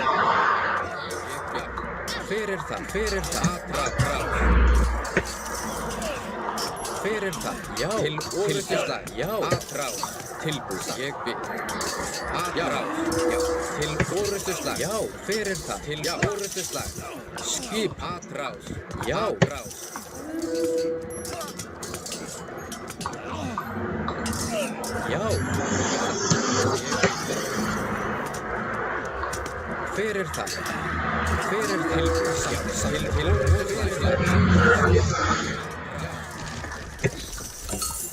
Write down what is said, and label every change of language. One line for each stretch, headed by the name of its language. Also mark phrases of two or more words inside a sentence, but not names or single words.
Icelandic: Já. Hver er það? Atrás. Hver er það? Já. Til orrustuslag. Já. Atrás. Tilbúin. Ég vil. Atrás. Já. Til orrustuslag. Já. Hver er það? Til orrustuslag. Skip. Atrás. Já. Atrás. Já. Hver er það? Hver er til orrustuslag?